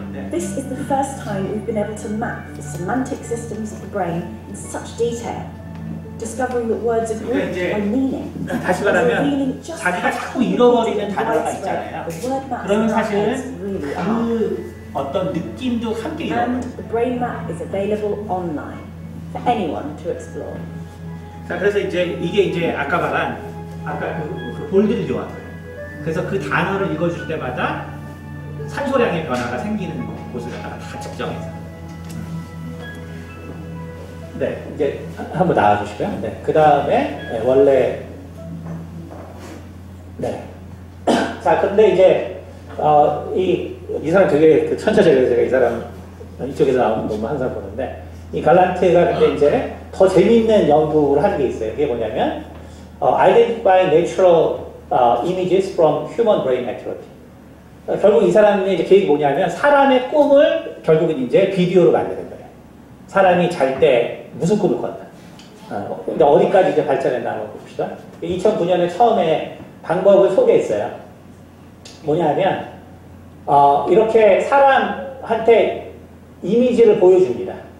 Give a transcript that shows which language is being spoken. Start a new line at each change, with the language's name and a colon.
English: This is the first time we've been able to map the semantic systems of the brain in such detail, discovering that words are grouped by meaning,
Korean: 다시 말하면 자기가 자꾸 잃어버리는 단어가 있잖아요. 그러면 사실은 그 어떤 느낌도 함께 잃어버려요.
English: And the brain map is available online for anyone to explore.
Korean: 자, 그래서 이게 이제 아까 말한 그 볼드를 요한 거예요. 그래서 그 단어를 읽어줄 때마다 산소량의 변화가 생기는 곳을 갖다가 다 측정해서. 네, 이제 한번 나와주시고요. 네, 그 다음에 원래 네. 자, 근데 이제 이 사람 되게 그 천차적이라서 제가 이 사람 이쪽에서 나오는 것만 항상 보는데 이 갈란트가 근데 이제 더 재미있는 연구를 하는 게 있어요. 그게 뭐냐면
English: Identifying Natural Images from Human Brain Activity.
Korean: 결국 이 사람의 이제 계획이 뭐냐면 사람의 꿈을 결국은 이제 비디오로 만드는 거예요. 사람이 잘 때 무슨 꿈을 꿨나. 근데 어디까지 이제 발전했나 한번 봅시다. 2009년에 처음에 방법을 소개했어요. 뭐냐면 이렇게 사람한테 이미지를 보여줍니다.